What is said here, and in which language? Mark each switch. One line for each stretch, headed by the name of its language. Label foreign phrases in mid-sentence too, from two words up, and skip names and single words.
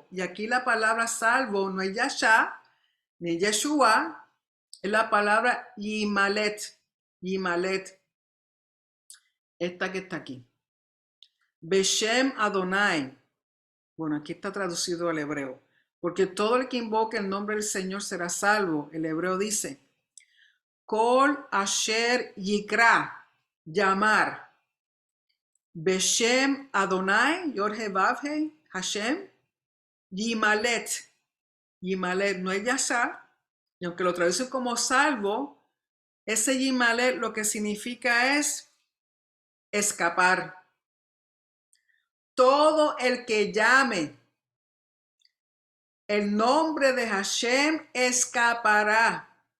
Spanish: Y aquí la palabra salvo no es Yasha ni Yeshua, es la palabra Yimalet, Yimalet, esta que está aquí.
Hebrew: בשם אדוני.
Spanish: Bueno, aquí está traducido al hebreo. Porque todo el que invoque el nombre del Señor será salvo. El hebreo dice,
Hebrew: כל אשר יקרא,
Spanish: llamar.
Hebrew: בשם אדוני, יוד הא ואו הא, השם, ימלט.
Spanish: Yimalet no es Yasha, y aunque lo traduce como salvo, ese Yimalet lo que significa es escapar. Todo el que llame el nombre de Hashem escapará.